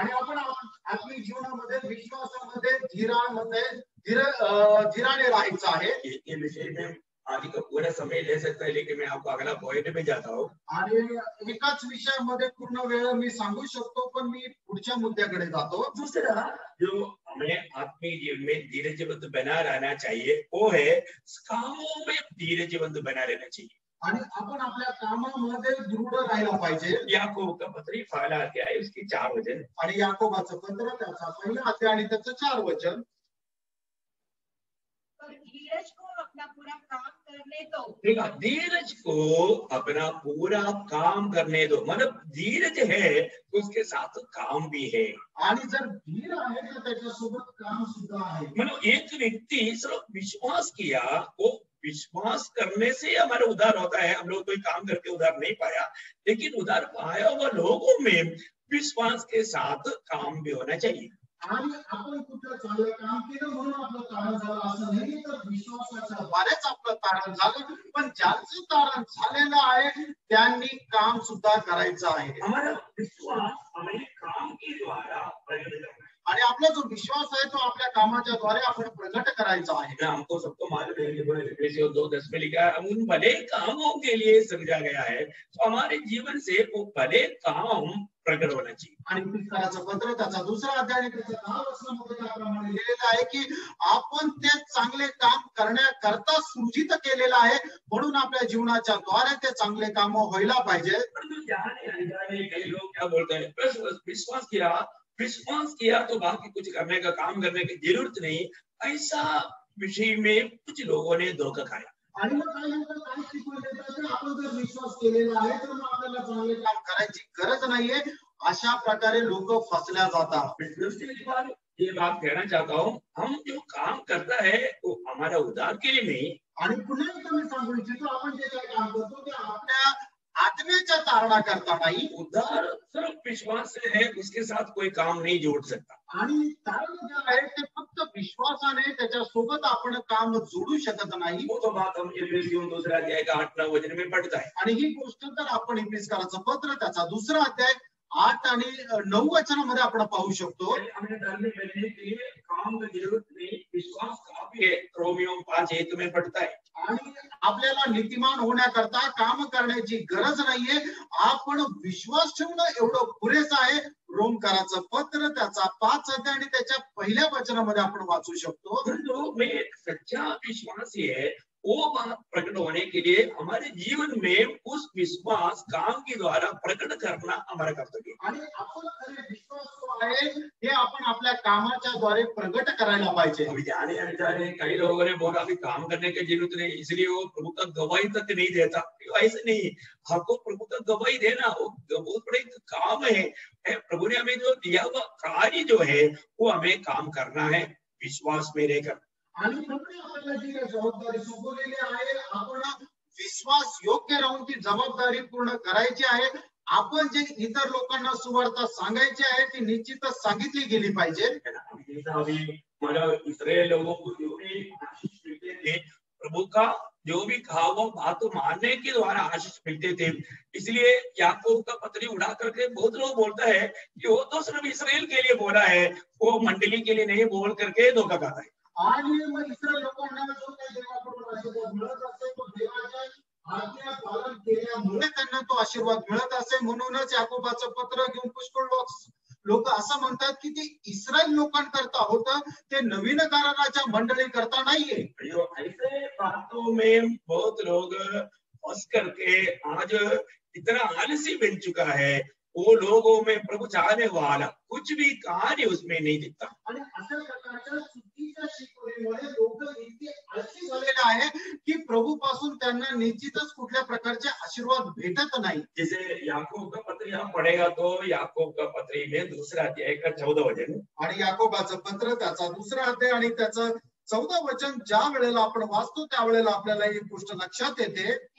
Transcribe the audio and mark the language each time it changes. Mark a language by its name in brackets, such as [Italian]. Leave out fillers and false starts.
[Marathi] आणि आपण आपल्या जीवनामध्ये विश्वासामध्ये धीराने राहायचं आहे। [Hindi] ये विषय में आज का पूरा समय ले सकता है, लेकिन मैं आपको अगला पॉइंट में जाता हूँ। [Marathi] आणि एकाच विषयामध्ये पूर्ण वेळ मी सांगू शकतो, पण मी पुढच्या मुद्द्याकडे जातो। [Hindi] दूसरा जो हमें आत्मीय जीवन में धीरजवंत बना रहना चाहिए वो है कामों में धीरजवंत बना रहना चाहिए। [Marathi] आणि आपण आपल्या कामामध्ये दृढ राहायला पाहिजे। [Hindi] याकूब का पत्र पहला अध्याय उसकी 4 वचन, [Marathi] आणि याकोबाचं पत्र त्याचा 1 अध्याय आणि त्याचं 4 वचन, [Hindi] धीरज को अपना पूरा काम करने दो। देखा, धीरज को अपना पूरा काम करने दो, मतलब धीरज है तो उसके साथ काम भी है। [Marathi] आणि जर धीर आहे तर त्याच्यासोबत काम सुद्धा आहे। [Hindi] मतलब एक व्यक्ति सिर्फ विश्वास किया, वो विश्वास करने से हमारा उद्धार होता है। हम लोग कोई काम करके उद्धार नहीं पाया, लेकिन उद्धार पाया हुआ लोगों में विश्वास के साथ काम भी होना चाहिए। [Marathi] आणि आपण कुठलं चांगलं काम केलं म्हणून आपलं तारण झालं असं नाही, तर विश्वासाच्या द्वारेच आपलं तारण झालं. पण ज्यांचं तारण झालेलं आहे त्यांनी काम सुद्धा करायचं आहे. [Hindi] हमारा विश्वास हमें काम के द्वारा प्रकट करना है। [Marathi] आणि आपला जो विश्वास आहे तो आपल्या कामाच्या द्वारे आपण प्रकट करायचा आहे. [Hindi] हमको सबको मालूम है कि इफिसियों 2:10 में लिखा है, हम उन भले कामों के लिए समझा गया है, तो हमारे जीवन से वो भले काम प्रकट होना चाहिए. [Marathi] आणि इफिसियोचं पत्र त्याचा 2रा अध्याय त्याच्या 10 वचनामध्ये त्याप्रमाणे लिहिलेलं आहे की आपण ते चांगले काम करण्याकरता सृजित केलेलं आहे, म्हणून आपल्या जीवनाच्या द्वारे ते चांगले काम व्हायला पाहिजे. [Hindi] परंतु जाने अनजाने कई लोग क्या बोलते हैं, बस विश्वास किया तो बाकी कुछ करने का काम करने की जरूरत नहीं, ऐसा विषय में कुछ लोगों ने धोखा खाया. [Marathi] आणि मग काय म्हणतात, काय शिकवून देतात की आपण जर विश्वास केलेला आहे तर मग आपल्याला चांगले काम करायची गरज नाहीये, अशा प्रकारे लोक फसल्या जातात. [Hindi] ये बात कहना चाहता हूँ, हम जो काम करता है वो हमारा उद्धार के लिए नहीं. [Marathi] आणि पुन्हा एकदा मी सांगू इच्छितो, आपण जे काही काम करतो ते आपल्या आत्म्याच्या तारणा करता नाही. [Hindi] उद्धार सिर्फ विश्वास से है, उसके साथ कोई काम नहीं जोड़ सकता. [Marathi] आणि तारण जे आहे ते फक्त विश्वासाने त्याच्या सोबत आपण काम जोडू शकत नाही. [Hindi] वो तो बात हम इफिसियों 2 अध्याय का 8-9 वचन में पढ़ता है. [Marathi] आणि ही गोष्ट तर आपण इफिसियोचं पत्र त्याचा 2रा अध्याय 8 आणि 9 वचनामध्ये आपण पाहू शकतो. [Hindi] हमने धर्म बनने के लिए काम की जरूरत नहीं, विश्वास काफी है. रोमियो 5:1 में पढ़ता है. [Marathi] आणि आपल्याला नीतिमान होण्याकरता काम करण्याची गरज नाहीये, आपण विश्वास ठेवणं एवढं पुरेसं आहे. रोमकराचं पत्र त्याचा 5 अध्याय आणि त्याच्या 1ल्या वचनामध्ये आपण वाचू शकतो. [Hindi] तो में एक सच्चा विश्वासी है, वो बात प्रकट होने के लिए हमारे जीवन में उस विश्वास काम के द्वारा प्रकट करना हमारा कर्तव्य है. [Marathi] आणि आपण खरे विश्वास जो आहे हे आपण आपल्या कामाच्या द्वारे प्रकट करायला पाहिजे. [Hindi] अभी जाने अनजाने कई लोगों ने बोला अभी काम करने की जरूरत नहीं, इसलिए वो प्रभु का गवाही तक नहीं देता. ऐसे नहीं, आपको प्रभु का गवाही देना वो बहुत बड़ा काम है. प्रभु ने हमें जो दिया हुआ कार्य जो है वो हमें काम करना है विश्वास में रहकर. [Marathi] आणि प्रभूने आपल्याला जी जबाबदारी सोपवलेली आहे, आपण विश्वास योग्य राहून ती जबाबदारी पूर्ण करायची आहे. आपण जे इतर लोकांना सुवार्ता सांगायची आहे ती निश्चितच सांगितली गेली पाहिजे. [Hindi] इसराइल लोगों को जो भी आशीष मिलते थे, प्रभु का जो भी कहा वो बात मानने के द्वारा आशीष मिलते थे. इसलिए याकूब का पत्री उड़ा करके बहुत लोग बोलता है कि वो तो सिर्फ इसराइल के लिए बोला है, वो मंडली के लिए नहीं बोल करके धोखा खाता है. [Marathi] आणि मग इस्रायल लोकांना जो काही देवाकडून आशीर्वाद मिळत असतो तो देवाच्या आज्ञा पालन केल्यामुळे त्यांना तो आशीर्वाद मिळत असे. म्हणूनच याकोबाचं पत्र घेऊन पुष्कळ लोक असं म्हणतात की ते इस्रायल लोकांकरता होतं, ते नवीन कराराच्या मंडळी करता नाहीये. [Hindi] ऐसे बातों में बहुत लोग फंस करके आज इतना आलसी बन चुका है, वो लोगों में प्रभु चाहने वाला कुछ भी कार्य उसमें नहीं दिखता. [Marathi] आणि अशा प्रकारच्या चुकीच्या शिकवणीमुळे लोक इतके आळशी झालेले आहे की प्रभू पासून त्यांना निश्चितच कुठल्या प्रकारचे आशीर्वाद भेटत नाही. [Hindi] जैसे याकूब का पत्र आप पढ़ेगा तो याकूब का पत्र में 2 अध्याय का 14 वचन. [Marathi] आणि याकोबाचं पत्र त्याचा 2रा अध्याय आणि त्याचं 14 वचन ज्या वेळेला आपण वाचतो त्यावेळेला आपल्याला ही गोष्ट लक्षात येते.